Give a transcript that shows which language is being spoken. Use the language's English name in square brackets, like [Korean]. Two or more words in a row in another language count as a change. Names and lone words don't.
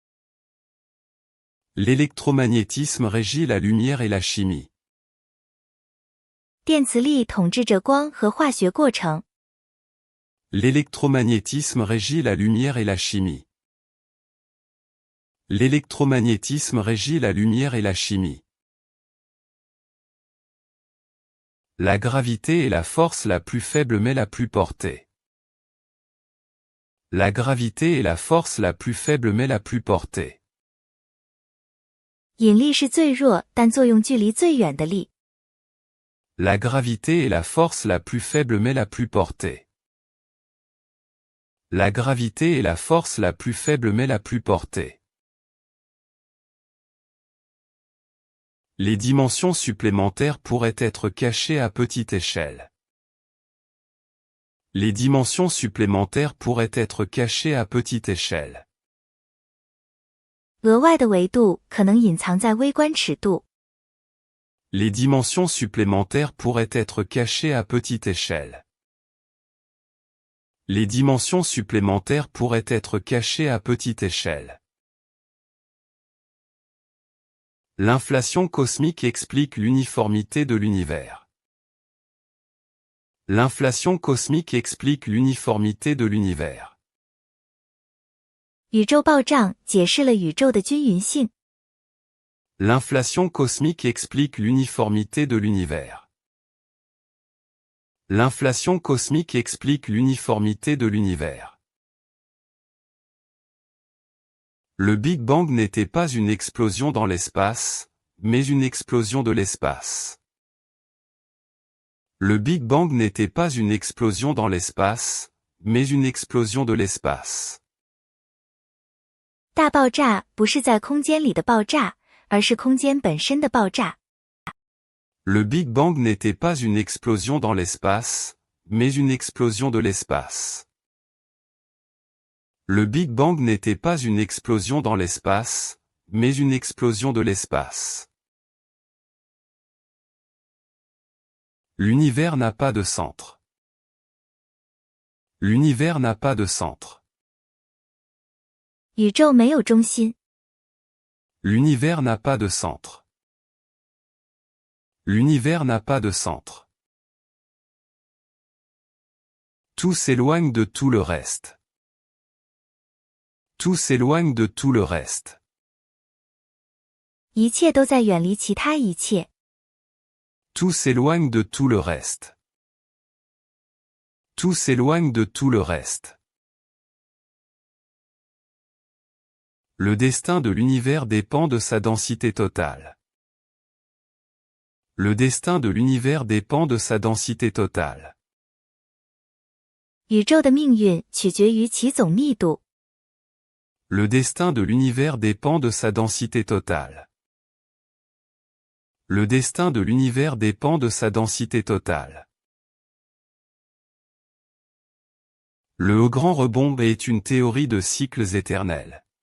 [French] L'électromagnétisme régit la lumière et la chimie. [Chinese] 电磁力统治着光和化学过程。 [French] L'électromagnétisme régit la lumière et la chimie. L'électromagnétisme régit la lumière et la chimie. La gravité est la force la plus faible mais la plus portée. La gravité est la force la plus faible mais la plus portée. [Chinese] 引力是最弱但作用距离最远的力。 [French] La gravité est la force la plus faible mais la plus portée. La gravité est la force la plus faible mais la plus portée. Les dimensions supplémentaires pourraient être cachées à petite échelle. Les dimensions supplémentaires pourraient être cachées à petite échelle. [Chinese] 额外的维度可能隐藏在微观尺度。 [French] Les dimensions supplémentaires pourraient être cachées à petite échelle. Les dimensions supplémentaires pourraient être cachées à petite échelle. L'inflation cosmique explique l'uniformité de l'univers. L'inflation cosmique explique l'uniformité de l'univers. [Chinese] 宇宙暴胀解释了宇宙的均匀性。 [French] L'inflation cosmique explique l'uniformité de l'univers. L'inflation cosmique explique l'uniformité de l'univers. Le Big Bang n'était pas une explosion dans l'espace, mais une explosion de l'espace. Le Big Bang n'était pas une explosion dans l'espace, mais une explosion de l'espace. [Chinese] 大爆炸不是在空间里的爆炸，而是空间本身的爆炸。 [French] Le Big Bang n'était pas une explosion dans l'espace, mais une explosion de l'espace. Le Big Bang n'était pas une explosion dans l'espace, mais une explosion de l'espace. L'univers n'a pas de centre. L'univers n'a pas de centre. [Chinese] 宇宙没有中心。 [French] L'univers n'a pas de centre. L'univers n'a pas de centre. Tout s'éloigne de tout le reste. Tout s'éloigne de tout le reste. [Chinese] 一切都在远离其他一切。 [French] Tout s'éloigne de tout le reste. Tout s'éloigne de tout le reste. Le destin de l'univers dépend de sa densité totale. Le destin de l'univers dépend de sa densité totale. [Chinese] 宇宙的命运取决于其总密度。 [French] Le destin de l'univers dépend de sa densité totale. Le destin de l'univers dépend de sa densité totale. Le Haut-Grand Rebond est une théorie de cycles éternels.